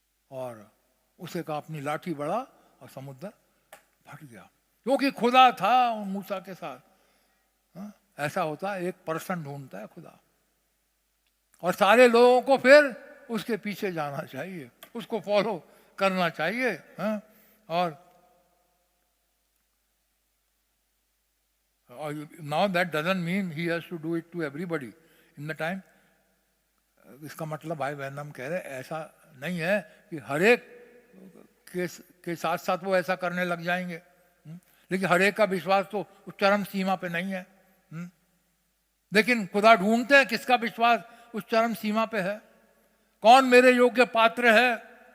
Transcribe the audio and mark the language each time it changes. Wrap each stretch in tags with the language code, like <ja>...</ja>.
<hi>और उसे कहा अपनी लाठी बढ़ा, और समुद्र फट गया, क्योंकि खुदा था मूसा के साथ। ऐसा होता है, एक पर्सन ढूंढता है खुदा, और सारे लोगों को फिर उसके पीछे जाना चाहिए, उसको फॉलो करना चाहिए।</hi> <en>और now that doesn't mean he has to do it to everybody in the time.</en> <hi>इसका मतलब भाई बहन कह रहे ऐसा नहीं है कि हर एक के साथ साथ वो ऐसा करने लग जाएंगे, लेकिन हर एक का विश्वास तो उस चरम सीमा पे नहीं है। लेकिन खुदा ढूंढते हैं किसका विश्वास उस चरम सीमा पे है, कौन मेरे योग्य पात्र है।</hi>